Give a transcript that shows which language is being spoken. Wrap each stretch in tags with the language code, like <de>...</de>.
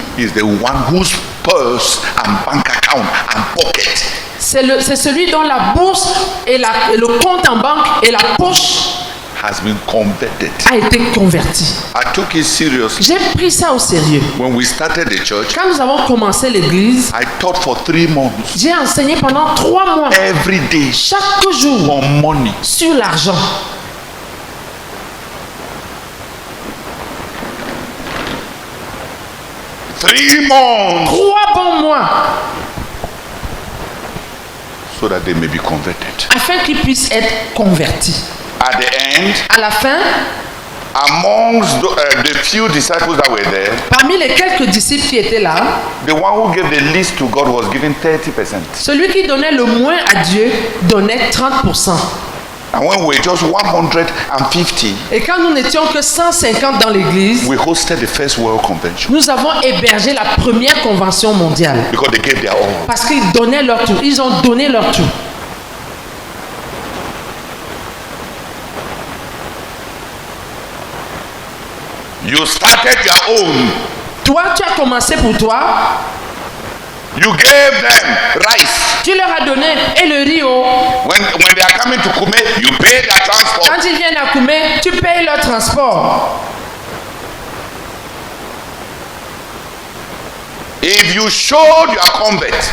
<en>is the one whose purse and bank account and pocket</en> <fr>c'est celui dont la bourse et le compte en banque et la poche</fr> <en>has been converted.</en> <fr>A été converti.</fr> <en>I took it seriously.</en> <fr>J'ai pris ça au sérieux.</fr> <en>When we started the church,</en> <fr>quand nous avons commencé l'église,</fr> <en>I taught for 3 months.</en> <fr>J'ai enseigné pendant 3 mois.</fr> <en>Every day.</en> <fr>Chaque jour.</fr> <en>On money.</en> <fr>Sur l'argent.</fr> <en>Three months.</en> <fr>3 bons mois.</fr> <en>So that they may be converted.</en> <fr>Afin qu'ils puissent être convertis.</fr> <en>At the end,</en> <fr>à la fin,</fr> <en>amongst the few disciples that were there,</en> <fr>parmi les quelques disciples qui étaient là,</fr> <en>the one who gave the least to God was given 30%.</en> <fr>Celui qui donnait le moins à Dieu donnait 30%.</fr> <en>And when we were just 150,</en> <fr>et quand nous n'étions que 150 dans l'église,</fr> <en>we hosted the first World Convention.</en> <fr>Nous avons hébergé la première convention mondiale.</fr> <en>Because they gave their all.</en> <fr>Parce qu'ils donnaient leur tout. Ils ont donné leur tout.</fr> <en>You started your own.</en> <fr>Toi, tu as commencé pour toi.</fr> <en>You gave them rice.</en> <fr>Tu leur as donné et le riz.</fr> <en>When they are coming to Kume, you pay their transport.</en> <fr>Quand ils viennent à Kume, tu payes leur transport.</fr> <en>If you showed your convert,</en>